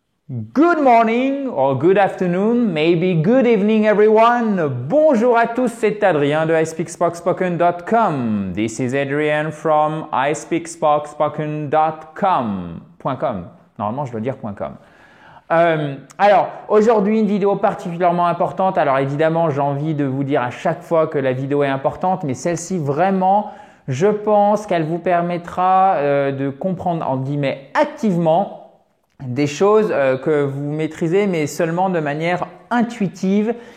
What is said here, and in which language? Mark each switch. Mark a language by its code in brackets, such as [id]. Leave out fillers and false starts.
[en] Good morning or good afternoon, maybe good evening everyone. [fr] Bonjour à tous, c'est Adrien de ispeakspoken.com. [en] This is Adrian from ispeakspoken.com. [fr] Normalement, je dois dire .com. Alors, aujourd'hui, une vidéo particulièrement importante. Alors, évidemment, j'ai envie de vous dire à chaque fois que la vidéo est importante, mais celle-ci, vraiment, je pense qu'elle vous permettra de comprendre, entre guillemets, activement des choses que vous maîtrisez, mais seulement de manière intuitive.